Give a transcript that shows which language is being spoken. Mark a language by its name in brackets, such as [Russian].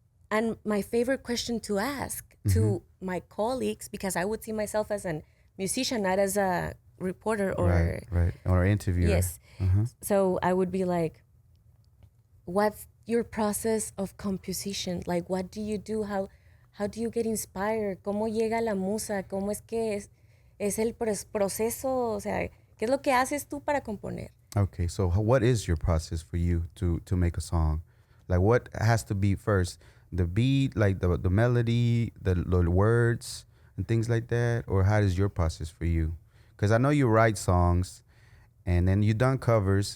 [English] And my favorite question to ask to my colleagues, because I would see myself as a musician, not as a reporter or right. Or interviewer. Yes. So I would be like, what's your process of composition? Like, what do you do? How do you get inspired? [Spanish] ¿Cómo llega la musa? ¿Cómo es que es el proceso? O sea, ¿qué es lo que haces tú para componer? [English] Okay, so what is your process for you to make a song? Like, what has to be first? The beat, like the melody, the words, and things like that? Or how is your process for you? Because I know you write songs, and then you done covers.